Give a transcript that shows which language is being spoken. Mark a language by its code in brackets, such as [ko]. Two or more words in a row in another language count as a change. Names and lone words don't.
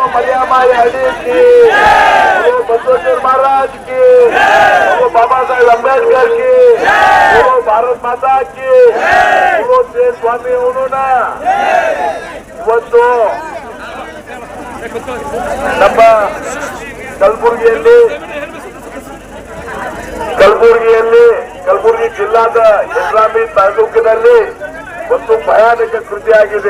[hi] मरियामाई अडी की, बोलो बसवेश्वर महाराज की, बोलो बाबा साहेब अंबेडकर की, बोलो भारत माता की, बोलो श्री स्वामी उन्होंने [kn] ಇವತ್ತು ನಮ್ಮ ಕಲಬುರಗಿ ಜಿಲ್ಲಾದ ಯಡ್ರಾಮಿ ತಾಲೂಕಿನಲ್ಲಿ ಒಂದು ಭಯಾನಕ ಕೃತಿಯಾಗಿದೆ.